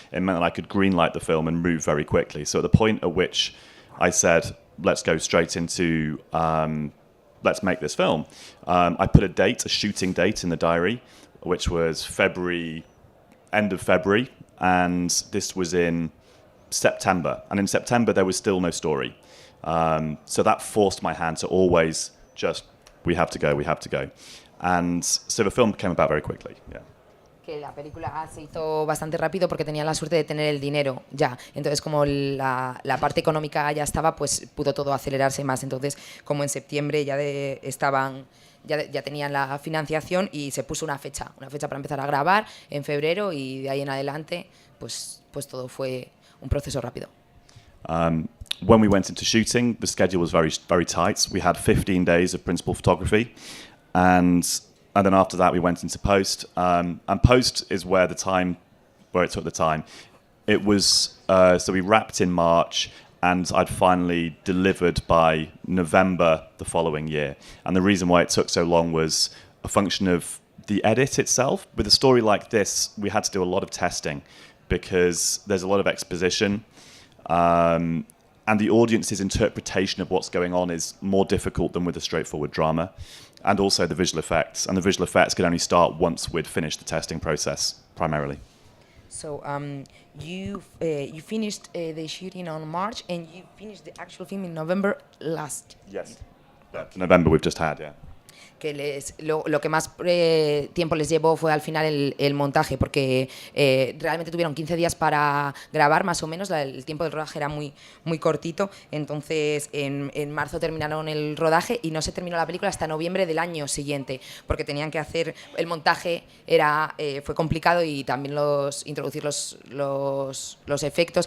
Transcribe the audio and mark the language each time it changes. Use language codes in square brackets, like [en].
[en] It meant that I could greenlight the film and move very quickly. So at the point at which I said, let's go straight into, let's make this film, I put a shooting date in the diary, which was end of February, and this was in September. And in September, there was still no story. So that forced my hand to always just, we have to go. And so the film came about very quickly, yeah. [es] Que la película se hizo bastante rápido porque tenía la suerte de tener el dinero ya. Entonces, como la parte económica ya estaba, pues pudo todo acelerarse más. Entonces, como en septiembre ya tenían la financiación, y se puso una fecha para empezar a grabar en febrero, y de ahí en adelante, pues todo fue un proceso rápido. [en] When we went into shooting, the schedule was very, very tight. We had 15 days of principal photography, and then after that we went into post. And post is where it took the time. It was so we wrapped in March, and I'd finally delivered by November the following year. And the reason why it took so long was a function of the edit itself. With a story like this, we had to do a lot of testing because there's a lot of exposition. And the audience's interpretation of what's going on is more difficult than with a straightforward drama. And also the visual effects. And the visual effects could only start once we'd finished the testing process, primarily. So you finished the shooting on March, and you finished the actual film in November last. Yes. November we've just had, yeah. [es] Que lo que más tiempo les llevó fue al final el montaje, porque realmente tuvieron 15 días para grabar, más o menos. El tiempo del rodaje era muy, muy cortito. Entonces en marzo terminaron el rodaje y no se terminó la película hasta noviembre del año siguiente, porque tenían que hacer el montaje, fue complicado, y también introducir los efectos.